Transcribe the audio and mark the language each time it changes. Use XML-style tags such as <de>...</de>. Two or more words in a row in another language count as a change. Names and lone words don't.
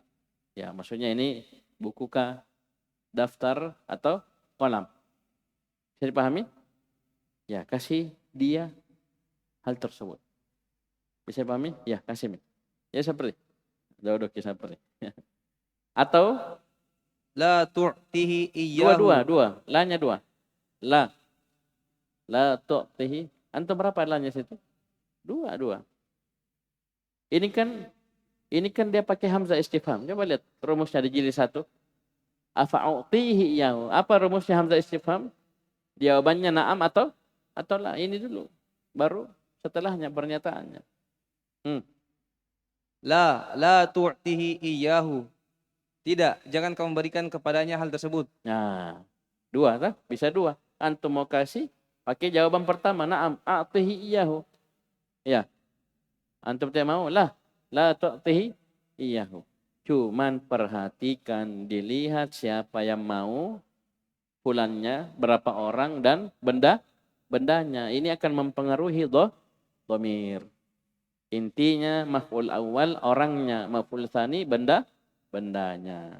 <id>Ya, maksudnya ini buku kah, daftar atau kolam. Bisa dipahami? Ya, kasih dia hal tersebut. Bisa dipahami? Ya, kasih. Ya, seperti. Duduk ya seperti. Atau</id> <ar>لا تؤتيه إياه.</ar> <id>dua. La-nya dua.</id> <ar>لا تؤتيه.</ar> <id>Antum berapa la-nya situ? Dua. Ini kan dia pakai</id> <ar>همزة استفهام.</ar> <id>Coba lihat rumusnya di jilid 1.</id> <ar>أفأؤتيه إياه.</ar> <id>Apa rumusnya</id> <ar>همزة استفهام?</ar> <id>Jawabannya na'am atau la. Ini dulu. Baru setelahnya pernyataannya.</id> <ar>لا تؤتيه إياه.</ar> <id>Tidak, jangan kamu berikan kepadanya hal tersebut. Nah, dua kan? Bisa dua. Antum mau kasih, pakai jawaban pertama,</id> <ar>نعم، أعطيه إياه.</ar> <id>Ya. Antum tidak mau,</id> <ar>لا تؤتيه إياه.</ar> <id>Cuman perhatikan, dilihat siapa yang mau, fulannya, berapa orang, dan bendanya. Ini akan mempengaruhi dhamir. Intinya</id> <ar>مفعول أول</ar> <id>orangnya,</id> <ar>مفعول ثاني</ar> <id>bendanya.</id>